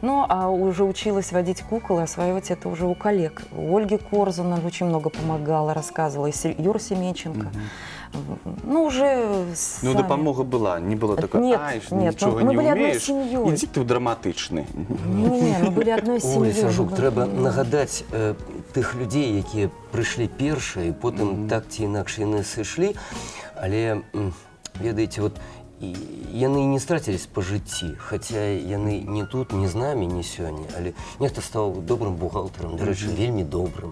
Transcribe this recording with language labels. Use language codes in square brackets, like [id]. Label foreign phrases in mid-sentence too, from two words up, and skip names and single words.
[ru] Ну, а уже училась водить кукол и осваивать это уже у коллег. У Ольги Корзуна очень много помогала, рассказывала, и Юра Семенченко. Ну, уже Ну, допомога была, не было такой, ничего не умеешь, иди ты драматичный. Не, мы были одной семьей. [be] Оля Сажук, треба нагадать тых людей, які прыйшлі першыя, і потым так ці інакш яны сышлі, але, ведаеце, вот, яны не страцілись па жыцці, хаця яны не тут, не з намі, не сёння, але нехта стаў добрым бухгалтарам, дарэчы, вельмі добрым.